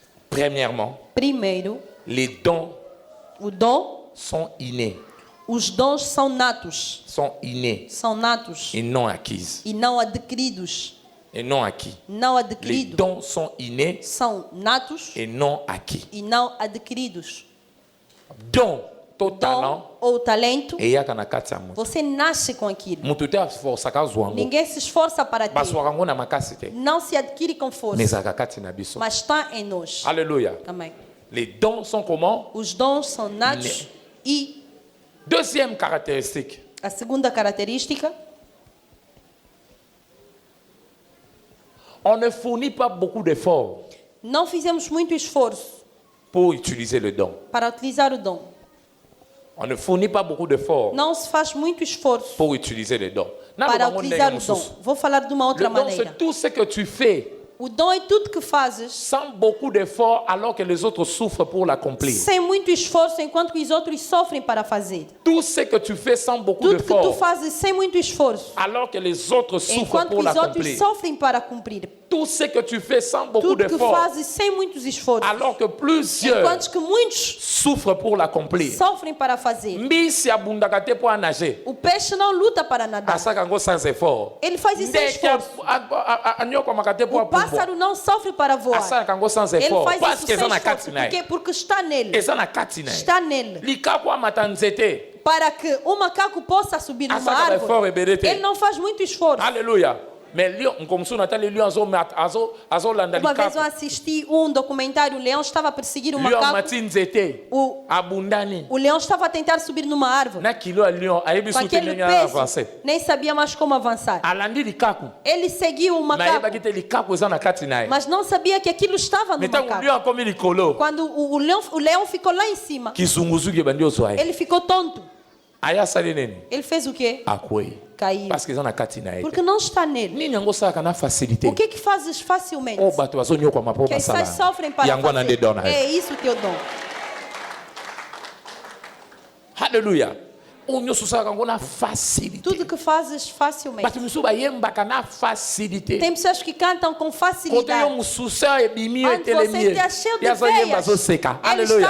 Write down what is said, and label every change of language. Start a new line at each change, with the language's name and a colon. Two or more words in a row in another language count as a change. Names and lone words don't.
French: Premièrement,
Portuguese: Primeiro,
French: les dons
Portuguese: o dom,
French: sont innés.
Portuguese: os dons são natos.
French: Sont innés
Portuguese: São natos
French: et non acquis.
Portuguese: e não adquiridos.
French: Et non acquis.
Portuguese: Não
French: Les
Portuguese: adquiridos.
French: dons sont innés
Portuguese: São natos
French: et non acquis.
Portuguese: e não adquiridos.
French: Don, ton talent,
Portuguese: Dom ou talento,
Lingala: et yaka na kati ya mutu.
Portuguese: você nasce com aquilo.
Lingala: Mutu te aforçaka zwa yango.
Portuguese: Ninguém se esforça para ter.
Lingala: Bazwaka yango na makasi te.
Portuguese: Não se adquire com
Lingala: Mais
Portuguese: força,
Lingala: ezalaka kati na biso.
Portuguese: mas está em nós.
Lingala: Alléluia.
Portuguese: Amém.
French: Les dons sont comment?
Portuguese: Os dons são natos e
French: Deuxième caractéristique.
Portuguese: a segunda característica,
French: On ne fournit pas beaucoup d'efforts
Portuguese: não fizemos muito esforço
French: pour utiliser le don.
Portuguese: para utilizar o dom.
French: On ne fournit pas beaucoup d'efforts
Portuguese: Não se faz muito esforço
French: pour utiliser le don.
Portuguese: para utilizar o dom. Vou falar de uma outra
French: Le don,
Portuguese: maneira.
French: c'est tout ce que tu fais
Portuguese: O dom é tudo que fazes
French: sans beaucoup d'efforts alors que les autres souffrent pour l'accomplir.
Portuguese: sem muito esforço, enquanto que os outros sofrem para fazer.
French: Tout ce que tu fais sans beaucoup
Portuguese: Tudo que tu
French: d'efforts
Portuguese: fazes sem muito esforço,
French: alors que les autres souffrent
Portuguese: enquanto que
French: pour
Portuguese: os outros
French: l'accomplir.
Portuguese: sofrem para cumprir.
French: Tout ce que tu fais sans beaucoup
Portuguese: Tudo que
French: d'efforts
Portuguese: fazes sem muitos esforços,
French: alors que plusieurs
Portuguese: enquanto que muitos
French: souffrent pour l'accomplir.
Portuguese: sofrem para fazer.
Lingala: Mbisi abundaka te
French: pour nager.
Portuguese: O peixe não luta para nadar.
Lingala: Asaka ngo
French: sans effort.
Portuguese: Ele faz isso sem
Lingala: Ndeke
Portuguese: esforço.
Lingala: anyokomaka te pour
Portuguese: O pássaro não sofre para voar.
Lingala: asaka ngo sans
Portuguese: Ele
Lingala: effort
Portuguese: faz
Lingala: parce
Portuguese: isso
Lingala: que
Portuguese: sem
Lingala: eza na
Portuguese: esforço.
Lingala: kati na ye.
Portuguese: Porque está nele.
Lingala: Eza na kati na ye.
Portuguese: Está nele.
Lingala: Likako amata nzete.
Portuguese: Para que o macaco possa subir numa
Lingala: Asaka effort
Portuguese: árvore,
Lingala: ebele te.
Portuguese: ele não faz muito esforço.
Lingala: Alléluia.
French: Mais lion,
Lingala: nkomsu natali lion azolanda
Portuguese: Uma vez eu
Lingala: likako.
Portuguese: assisti documentário, o leão estava a perseguir um
Lingala: Lion
Portuguese: macaco.
Lingala: mati nzete.
Portuguese: O,
Lingala: Abundani.
Portuguese: o leão estava a tentar subir numa árvore.
Lingala: Na kilo ya lion ayebi
Portuguese: Com
Lingala: soki
Portuguese: aquele
Lingala: ndenge
Portuguese: peso,
Lingala: avancer.
Portuguese: nem sabia mais como avançar.
Lingala: Alandi likako.
Portuguese: Ele seguiu o
Lingala: Nayebaki
Portuguese: macaco,
Lingala: te likako eza na kati na ye.
Portuguese: mas não sabia que aquilo estava no
Lingala: Mais ntango
Portuguese: macaco.
Lingala: lion akomi likolo.
Portuguese: Quando o leão ficou lá em cima,
Lingala: Kizunguzuki ebandi ozwa ye.
Portuguese: ele ficou tonto.
Lingala: Aya asali nini?
Portuguese: Ele fez o quê?
Lingala: Akwei.
Portuguese: Caiu.
French: Parce que
Lingala: eza na kati na ye te.
Portuguese: Porque não está nele.
Lingala: Nini yango osalaka na facilité?
Portuguese: O que que fazes facilmente? O
Lingala: bato bazonyokwama mpo
Portuguese: Que
Lingala: basala
Portuguese: essas sofrem para
Lingala: yango wana nde
Portuguese: fazer.
Lingala: don na ye.
Portuguese: É isso o teu dom.
Lingala: Halleluya. Oyo nyonso osalaka yango na facilité.
Portuguese: Tudo que fazes facilmente.
Lingala: Bato misusu bayembaka na facilité.
Portuguese: Tem pessoas que cantam com
Lingala: Kote yo
Portuguese: facilidade.
Lingala: mosusu ebimi
Portuguese: Antes você
Lingala: etelemi ye.
Portuguese: está cheio de
Lingala: Ye azoyemba
Portuguese: veias.
Lingala: azoseka.
Portuguese: Ele está a
Lingala: Halleluya.